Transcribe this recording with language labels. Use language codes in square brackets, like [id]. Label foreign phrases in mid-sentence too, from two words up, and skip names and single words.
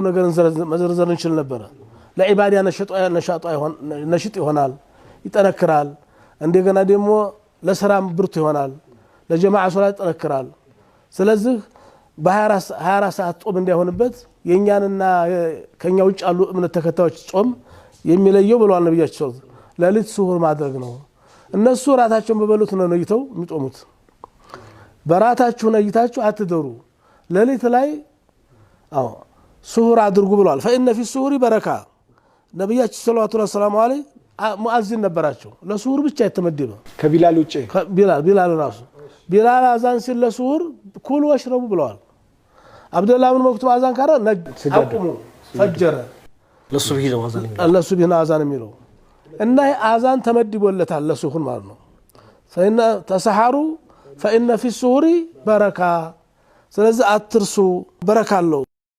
[am] ነገር መዘርዘር እንችል ነበር ለኢባዳ ነሽጥ ይሆናል ይጠነክራል እንደገና ደግሞ ለሰራም ብርቱ ይሆናል ለጀማዓ ሶላት ይጠነክራል ስለዚህ በ24 ሰዓት ጾም እንዳይሆንበት የኛንና ከኛ ውጭ ያሉ እምነት ተከታዮች ጾም የሚለየው ብለዋል ነብያችን ለሊት ሱሁር ማድረግ ነው እነሱ ራታቸውን በበሉት ነው ነይተው የሚጾሙት በራታችሁ ነይታችሁ አትደሩ ለሊት ላይ ሱሁር አድርጉ ብለዋል [ar] فإن في السهور بركة [am] ነብያችን [ar] صلى الله عليه وسلم [am] ሙአዚን ነበራቸው ለሱሁር ብቻ የተመደበ ከቢላል ውጪ ቢላል ራሱ ቢላል አዛን ሲል ለሱሁር [ar] كلوا واشربوا [am] ብለዋል አብደላህ ብን መክቱም አዛን ካረ አቁሙ ፈጀረ ለሱብሂ ነው አዛን የሚለው እና አዛን ተመድቦለታል ለሱሁር ማለት ነው [ar] فإن تسحروا فإن في السهور بركة [am] ስለዚህ አትርሱ በረካ አለው